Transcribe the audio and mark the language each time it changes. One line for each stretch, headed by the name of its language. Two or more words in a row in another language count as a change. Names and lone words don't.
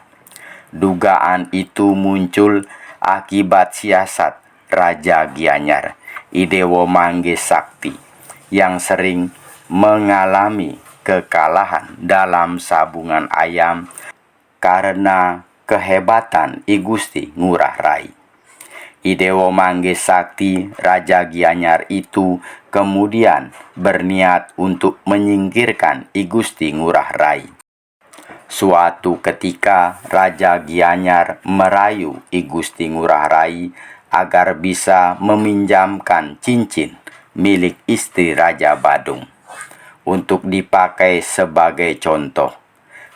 Indonesian: Dugaan itu muncul akibat siasat Raja Gianyar, I Dewa Mangge Sakti, yang sering mengalami kekalahan dalam sabungan ayam karena kehebatan I Gusti Ngurah Rai. I Dewa Mangge Sakti, Raja Gianyar itu kemudian berniat untuk menyingkirkan I Gusti Ngurah Rai. Suatu ketika Raja Gianyar merayu I Gusti Ngurah Rai agar bisa meminjamkan cincin milik istri Raja Badung untuk dipakai sebagai contoh.